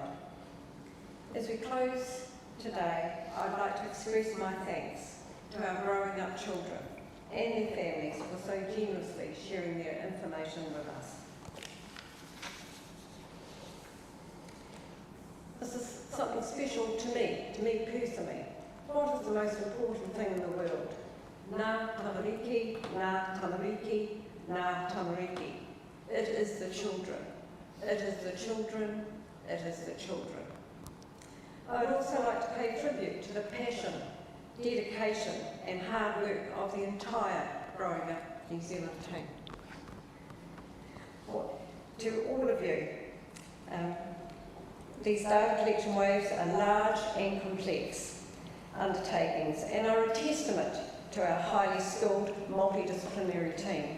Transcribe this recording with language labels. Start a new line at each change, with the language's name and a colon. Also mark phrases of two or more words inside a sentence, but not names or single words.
English: As we close today, I'd like to express my thanks to our growing up children and their families for so generously sharing their information with us. This is something special to me personally. What is the most important thing in the world?
Māori: Ngā tamariki, ngā tamariki, ngā tamariki.
English: It is the children. It is the children. It is the children. I would also like to pay tribute to the passion, dedication and hard work of the entire Growing Up New Zealand team. To all of you, these data collection waves are large and complex undertakings and are a testament to our highly skilled multidisciplinary team.